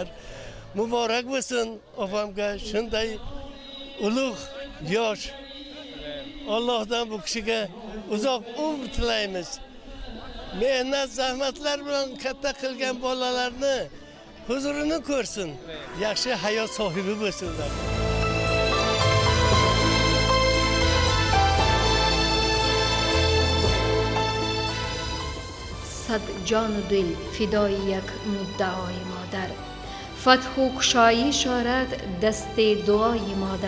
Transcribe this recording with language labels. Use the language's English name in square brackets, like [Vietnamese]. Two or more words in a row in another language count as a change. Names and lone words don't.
[Uzbek] Muborak bo'lsin opamga shunday ulug' yosh. Allohdan bu kishiga uzoq umr tilaymiz. Mehnat, zahmatlar bilan katta qilgan bolalarni huzurini ko'rsin. Yaxshi hayot sohibi bo'lsinlar. [Persian] صد جان و دل فدای یک مدعای مادر. فتح و کشایی شارد دست دعای مادر.